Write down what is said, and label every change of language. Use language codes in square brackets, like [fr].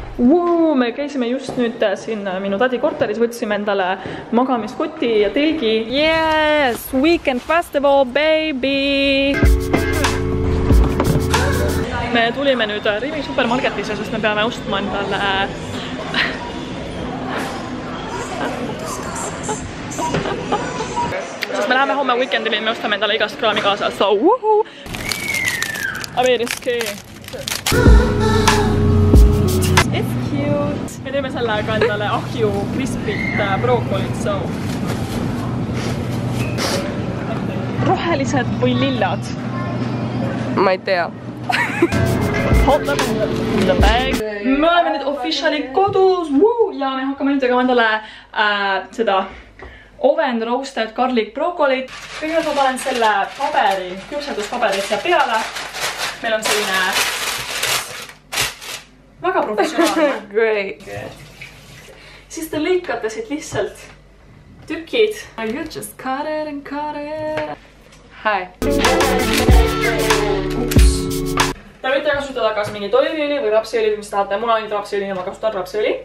[et] Wow, me käisime just nüüd siin minu tadi korteris, võtsime endale magamiskoti ja telgi. [en] Yes, weekend festival, baby! [et] Me tulime nüüd Rimi supermarketisse, sest me peame ostma endale sest me läheme homme weekendile, me ostame endale igast kraami kaasa. [en] So, woohoo! [et] Ameriski! [en] It's cute! [et] Me teeme sellega endale ahju krispit brookolit, so. Rohelised või lillad? Ma ei tea. [en] Hot lavender in the bag. [et] Me oleme nüüd officially kodus ja me hakkame nüüd tegema endale seda [en] oven roasted garlic [et] brookolit. Kõigepealt ma panen selle paberi, küpsetuspaberi siia peale. Meil on selline väga professionaalne. [en] Great. [et] Siis te lõikate siit lihtsalt tükid. [en] You just cut it and cut it. Hi. [et] Te võite kasutada kas mingi oliiviõli või rapsiõli, mis tahate. Mul on ainult rapsiõli ja ma kasutan rapsiõli.